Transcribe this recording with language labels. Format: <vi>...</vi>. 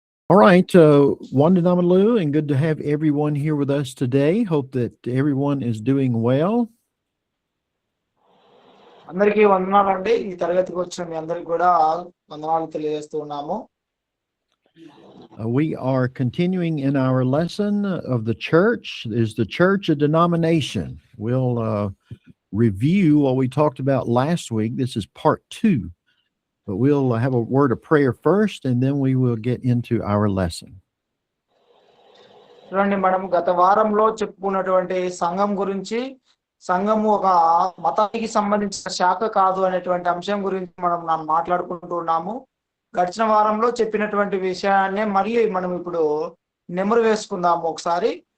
<en>All right,</en> <te>Wanda Namalu,</te> <en>and good to have everyone here with us today. Hope that everyone is doing well.</en> <te>అందరికీ వందనాలండి. ఈ తరగతికి వచ్చిన మీ అందరికి కూడా వందనాలు తెలియజేస్తూ ఉన్నాము.</te> <en>We are continuing in our lesson of the church. Is the church a denomination? We'll review what we talked about last week. This is part 2. But we'll have a word of prayer first, and then we will get into our lesson.</en> <te>చూడండి, మనం గత వారంలో చెప్పుకున్నటువంటి సంఘం గురించి, సంఘము ఒక మతానికి సంబంధించిన శాఖ కాదు అనేటువంటి అంశం గురించి మనం మాట్లాడుకుంటూ ఉన్నాము. గడిచిన వారంలో చెప్పినటువంటి విషయాన్నే మళ్ళీ మనం ఇప్పుడు నెమరు వేసుకుందాము ఒకసారి.</te>